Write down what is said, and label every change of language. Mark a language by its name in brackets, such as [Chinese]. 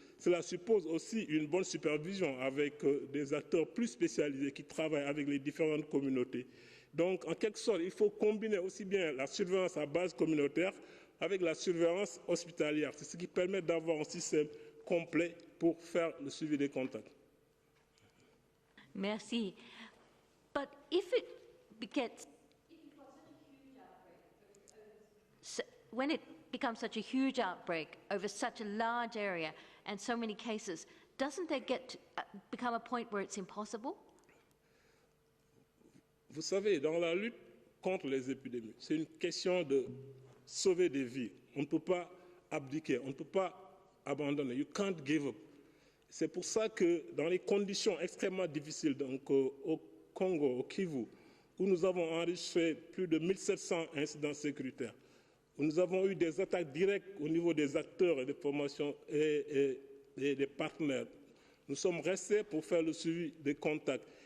[French] Cela suppose aussi une bonne supervision avec des acteurs plus spécialisés qui travaillent avec les différentes communautés. Donc, en quelque sorte, il faut combiner aussi bien la surveillance à base communautaire avec la surveillance hospitalière. C'est ce qui permet d'avoir un système complet pour faire le suivi des contacts. Merci. [English] But if it gets, when it becomes such a huge outbreak over such a large area and so many cases, doesn't there become a point where it's impossible? [French] Vous savez, dans la lutte contre les épidémies, c'est une question de sauver des vies. On ne peut pas abdiquer, on ne peut pas abandonner. [English] You can't give up. [French] C'est pour ça que dans les conditions extrêmement difficiles, donc au Congo, au Kivu, où nous avons enregistré plus de 1700 incidents sécuritaires, où nous avons eu des attaques directes au niveau des acteurs et des formations et des partenaires, nous sommes restés pour faire le suivi des contacts.